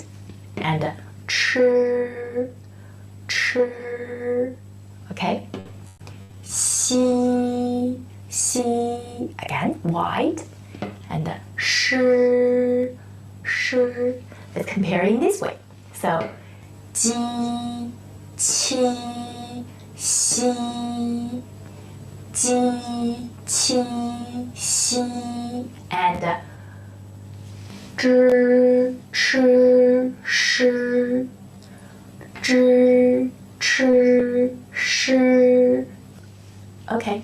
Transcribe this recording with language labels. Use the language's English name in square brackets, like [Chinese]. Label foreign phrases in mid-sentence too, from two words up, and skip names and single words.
[English] And chi. Okay. Xi. Again, wide. And shi. Let's compare in this way. So, [Chinese] ji, qi, xi, ji, qi, xi. qi, and zhi, chi, shi, zhi, chi, shi. [English] Okay.